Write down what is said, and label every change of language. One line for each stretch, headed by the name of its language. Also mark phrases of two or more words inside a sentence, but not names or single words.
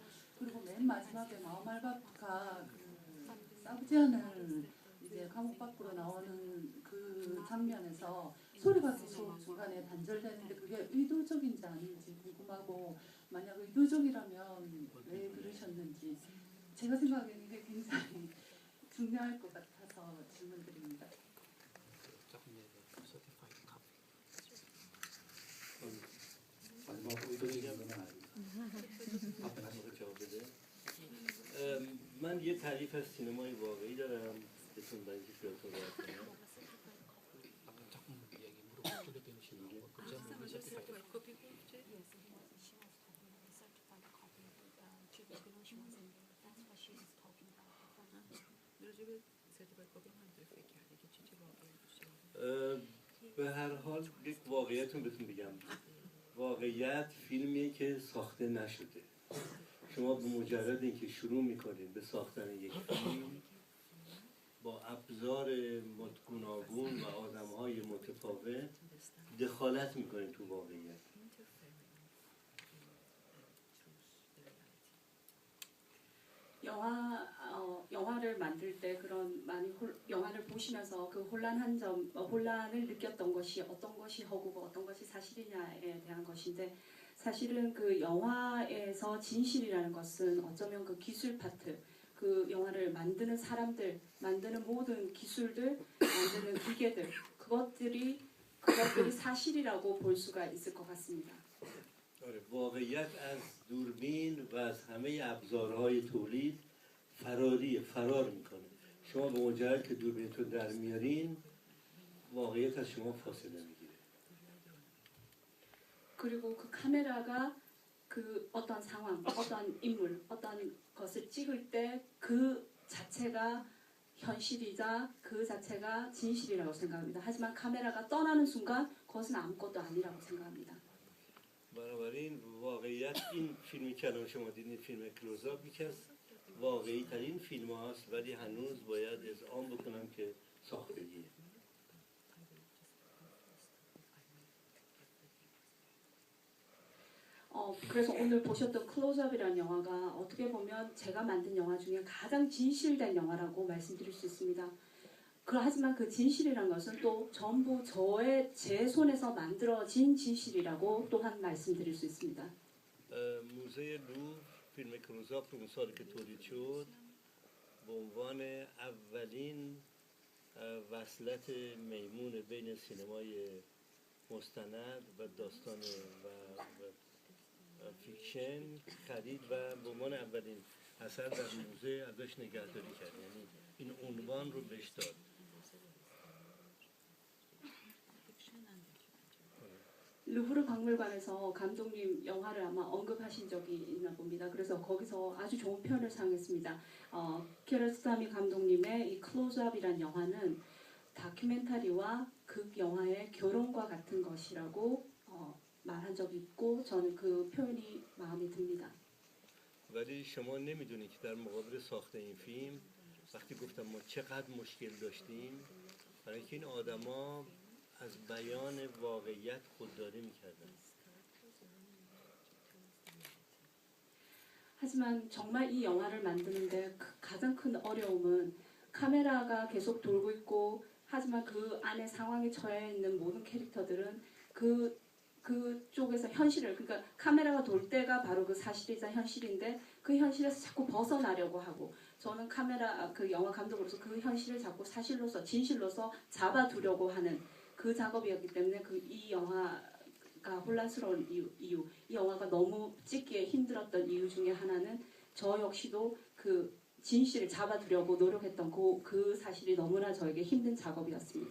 Korean: 그리고 맨 마지막에 마오말바가 그 사부지안을 이제 감옥 밖으로 나오는 그 장면에서 소리가 계속 중간에 단절되는데 그게 의도적인지 아닌지 궁금하고, 만약 의도적이라면 왜 그러셨는지 제가 생각하기에는 이게 굉장히 중요할 것 같아서 질문드립니다. 마지막 의도적인 건 아닙니다.
Persian: جواب بده من یه تعریف از سینمای واقعی دارم بهتون برای اینکه خیالتون راحت کنم.
Korean: 아까 작품 이야기 물어보게 되시는 게
Persian: به هر حال یک واقعیتون بهتون بگم، واقعیت فیلمیه که ساخته نشده. شما به مجرد اینکه شروع میکنید به ساختن یک فیلم با ابزار گوناگون و آدم‌های متفاوت دخالت میکنید تو واقعیت.
Korean: 영화를 만들 때 그런 많이 영화를 보시면서 그 혼란한 점, 혼란을 느꼈던 것이 어떤 것이 허구고 어떤 것이 사실이냐에 대한 것인데, 사실은 그 영화에서 진실이라는 것은 어쩌면 그 기술 파트, 그 영화를 만드는 사람들, 만드는 모든 기술들, 만드는 기계들, 그것들이 사실이라고 볼 수가 있을 것 같습니다.
Persian: واقعیت از دوربین و از همه ابزارهای تولید فرار میکنه. شما به مجرد که دوربینتون در میارین واقعیت از شما فاصله میگیره.
Korean: 그리고 그 카메라가 그 어떤 상황, 어떤 인물, 어떤 것을 찍을 때 그 자체가 현실이자 그 자체가 진실이라고 생각합니다. 하지만 카메라가 떠나는 순간 그것은 아무것도 아니라고 생각합니다.
Persian: بنابراین واقعیت این فیلمی که الان شما دیدین فیلم کلوزآپ یکی از واقعی ترین فیلم هاست، ولی هنوز باید اذعان بکنم که ساختگیه.
Korean: 그래서 오늘 보셨던 클로즈업이라는 영화가 어떻게 보면 제가 만든 영화 중에 가장 진실된 영화라고 말씀드릴 수 있습니다. 하지만 그 진실이란 것은 또 전부 제 손에서 만들어진 진실이라고 또한 말씀드릴 수 있습니다.
Persian: موزه لوور فیلم کلوزآپ اون سالی که تولید شد به عنوان اولین وصلت میمون بین سینمای مستند و داستان و فیکشن خرید و به عنوان اولین اثر در موزه ازش نگهداری کرد، یعنی این عنوان رو بهش داد.
Korean: 루브르 박물관에서 감독님 영화를 아마 언급하신 적이 있나 봅니다. 그래서 거기서 아주 좋은 표현을 사용했습니다. 키아로스타미 감독님의 이 클로즈업이란 영화는 다큐멘터리와 극 영화의 결혼과 같은 것이라고 말한 적이 있고, 저는 그 표현이 마음에 듭니다.
Persian: ولی شما نمیدونید که در مقابل ساخت این فیلم وقتی گفتم ما چقدر مشکل داشتیم، برای اینکه این آدما از بیان واقعیت خودداری میکردن.
Korean: 하지만 정말 이 영화를 만드는데 가장 큰 어려움은 카메라가 계속 돌고 있고, 하지만 그 안에 상황에 처해 있는 모든 캐릭터들은 그쪽에서 현실을, 그러니까 카메라가 돌 때가 바로 그 사실이자 현실인데 그 현실에서 자꾸 벗어나려고 하고, 저는 그 영화 감독으로서 그 현실을 자꾸 사실로서 진실로서 잡아두려고 하는 그 작업이었기 때문에 이 영화가 혼란스러운 이유, 이 영화가 너무 찍기에 힘들었던 이유 중에 하나는 저 역시도 그 진실을 잡아두려고 노력했던 그 사실이 너무나 저에게 힘든 작업이었습니다.